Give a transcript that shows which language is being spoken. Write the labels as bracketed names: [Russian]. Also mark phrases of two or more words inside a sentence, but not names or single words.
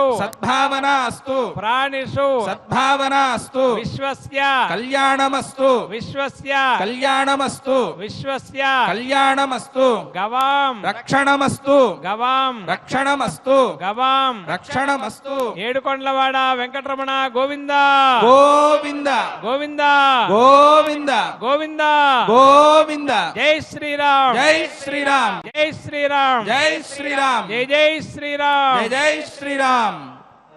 [Sanskrit] सद्भावनास्तु ప్రాణిషు सद्भावनास्तु విశ్వస్య कल्याणमस्तु విశ్వస్య कल्याणमस्तु విశ్వస్య कल्याणमस्तु గవాం रक्षणमस्तु గవాం रक्षणमस्तु గవాం रक्षणमस्तु [Telugu] ఏడుకొండలవాడ వెంకటరమణ గోవింద गोविंद గోవింద गोविंद గోవింద गोविंद జై శ్రీరామ్ जय श्री राम జై శ్రీరామ్ जय श्री राम జై జై శ్రీరామ్ जय जय श्री राम